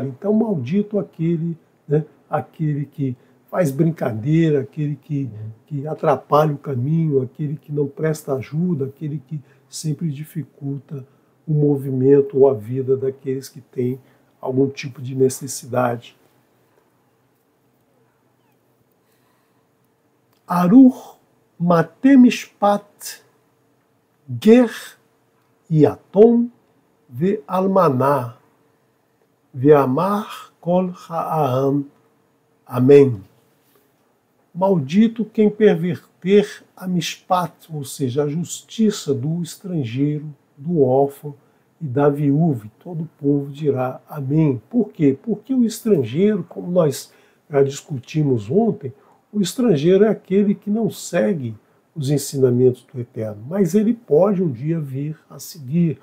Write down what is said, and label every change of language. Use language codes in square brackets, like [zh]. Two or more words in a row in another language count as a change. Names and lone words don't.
[pt] Então, maldito aquele, né, aquele que faz brincadeira, aquele que atrapalha o caminho, aquele que não presta ajuda, aquele que sempre dificulta o movimento ou a vida daqueles que têm algum tipo de necessidade. [he] ארור מטה משפט גר יתום ואלמנה ואמר כל העם. [pt] Amém. Maldito quem perverter a mishpat, ou seja, a justiça do estrangeiro, do órfão e da viúva, e todo o povo dirá amém. Por quê? Porque o estrangeiro, como nós já discutimos ontem, o estrangeiro é aquele que não segue os ensinamentos do Eterno, mas ele pode um dia vir a seguir.